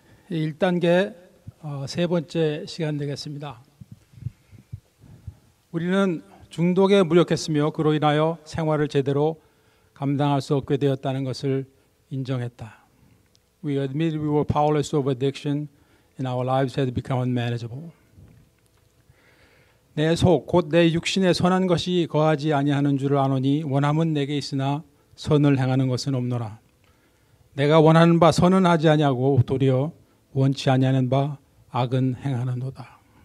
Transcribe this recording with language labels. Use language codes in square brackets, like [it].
[ko] 1단계 세 번째 시간 되겠습니다. 우리는 중독에 무력했으며 그로 인하여 생활을 제대로 감당할 수 없게 되었다는 것을 인정했다. [en] We admitted we were powerless over addiction and our lives had become unmanageable. [ko] 내 속, 곧 내 육신에 선한 것이 거하지 아니하는 줄을 아노니 원함은 내게 있으나 선을 행하는 것은 없노라. 내가 원하는 바 선은 하지 아니하고 도리어 원치 아니하는 바 악은 행하는도다.